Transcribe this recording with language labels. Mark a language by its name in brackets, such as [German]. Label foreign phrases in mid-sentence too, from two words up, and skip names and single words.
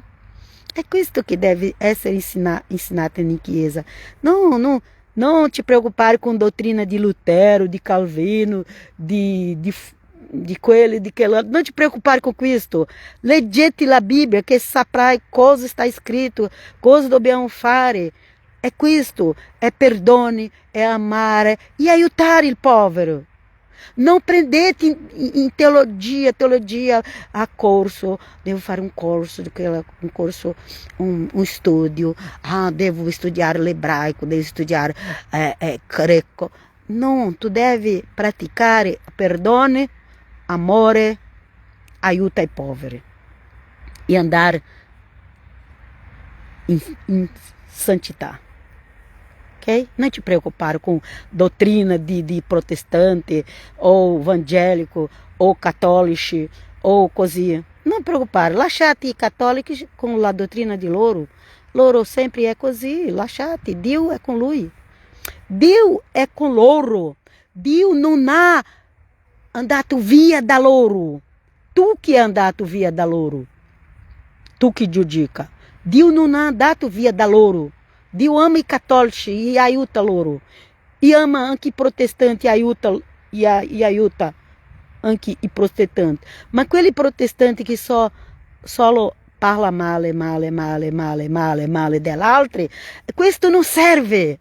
[Italian] È questo che deve essere insinato in chiesa. Non ti preoccupare con dottrina di Lutero, di Calvino, di quello e di quello. Non ti preoccupare con questo. Leggete la Bibbia che saprai cosa [Portuguese] está escrito, [Italian] cosa dobbiamo fare. È questo, è perdone, è amare e aiutare il povero. [Portuguese] Não prendete em teologia a corso. [Italian] Devo fare um corso, [Portuguese] um estudo. [Italian] Devo estudar l'ebraico, devo estudar greco. [Portuguese] Não, [Italian] tu deve praticare perdone, amore, aiuta ai poveri. [Portuguese] E andar em santità. Okay? Não te preocupar com doutrina de protestante, ou evangélico, ou católico, ou così. Não preocupar. [Italian] Lasciate i cattolici com la doutrina di loro. Loro sempre é così. Lasciate. Dio é com lui. Dio é com loro. Dio non ha andato via da loro. Tu que é andato via da loro. Tu que giudica. Dio non ha andato via da loro. Dio ama i cattolici e aiuta loro. E ama anche i protestanti e aiuta anche i protestanti. Ma quelli protestanti che solo parla male dell'altro, questo non serve.